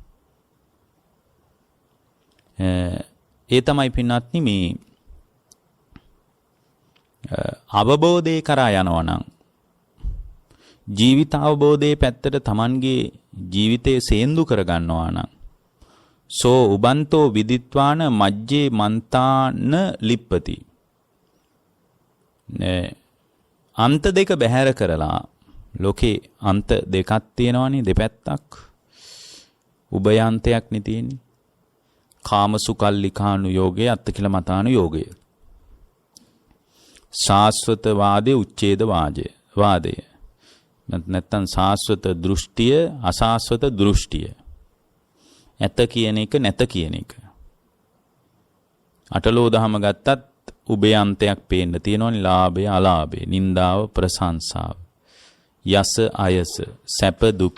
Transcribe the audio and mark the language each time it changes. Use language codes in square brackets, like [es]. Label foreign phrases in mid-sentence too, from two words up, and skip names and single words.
[si] ඒ තමයි පින්වත්නි මේ අවබෝධය කරා යනවා නම් ජීවිත අවබෝධයේ පැත්තට Tamanගේ ජීවිතය සේන්දු කර ගන්නවා නම් [pi] සෝ උබන්තෝ විදිත්වාන මජ්ජේ මන්තාන ලිප්පති [si] අන්ත දෙක බැහැර කරලා ලෝකේ අන්ත දෙකක් තියෙනවනේ දෙපැත්තක් උභයන්තයක් නේ තියෙන්නේ කාමසුකල්ලිකානු යෝගය අත්තිකිලමතානු යෝගය ශාශ්වත වාදේ උච්ඡේද වාදය නැත්නම් शाश्वत දෘෂ්ටිය අශාශ්වත දෘෂ්ටිය ඇත කියන එක නැත කියන එක අටලෝ දහම ගත්තත් උභයන්තයක් පේන්න තියෙනවනේ ලාභය අලාභය නින්දාව ප්‍රශංසාව යස අයස සැප දුක.